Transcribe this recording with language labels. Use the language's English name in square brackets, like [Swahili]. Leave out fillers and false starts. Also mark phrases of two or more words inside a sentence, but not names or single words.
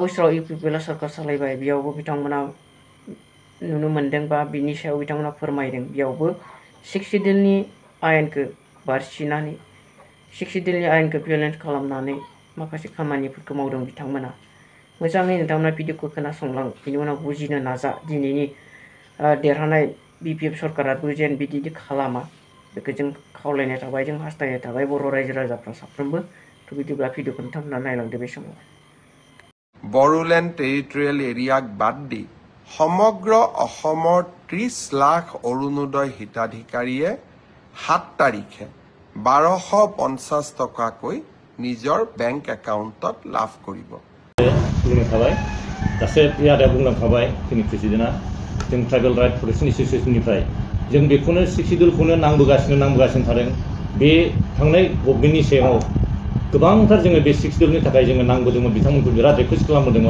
[Bodo] बोसोराव इउपिपिएलआ सरकार सालायबाय बेयावबो बिथांमोना नुनो मोन्दों बा बिनि सायाव बिथांमोना फोरमायदों बेयावबो 6 शिड्यूलनि आयेनखौ बारसिनानै 6 शिड्यूलनि आयेनखौ भिय'लेट खालामनानै माखासे खामानिफोरखौ मावदों बिथांमोना मोजाङै नोंथांमोना भिडिअखौ खोनासंलां बिनि उनाव बुजिनो नाजा दिनैनि देरहानाय बिपिएफ सरकाराबो जेन बिदि खालामा बेखौ जों खावलायनाय थाबाय जों हास्थायनाय थाबाय बर' रायजो राजाफ्रा साफ्रोमबो थ' बिदिब्ला भिडिअखौ नोंथांमोना नायलांदो बे समाव [Assamese] বড়োলেণ্ড টেৰিটৰিয়েল এৰিয়াক বাদ দি সমগ্ৰ অসমৰ 30 লাখ অৰুণোদয় হিতাধিকাৰীয়ে 7 তাৰিখে 1250 টকাকৈ নিজৰ বেংক একাউণ্টত লাভ কৰিব। [Bodo] बुंलांखाबाय दासो आदाया बुंलांखाबाय जोंनि प्रेसिडेन्टआ जों ट्राइबेल राइट प्रटेक्शन एसोसिएशननिफ्राय जों बेखौनो 6 शिड्यूलखौनो नांबोगासिनो थादों बे थांनाय गभर्नमेन्टनि सायाव गोबांथार जोङो बे 6 शिड्यूलनि थाखाय जोङो नांबोदोंमोन बिथांमोनखौ बिराद रिक्वेस्ट खालामबोदोंमोन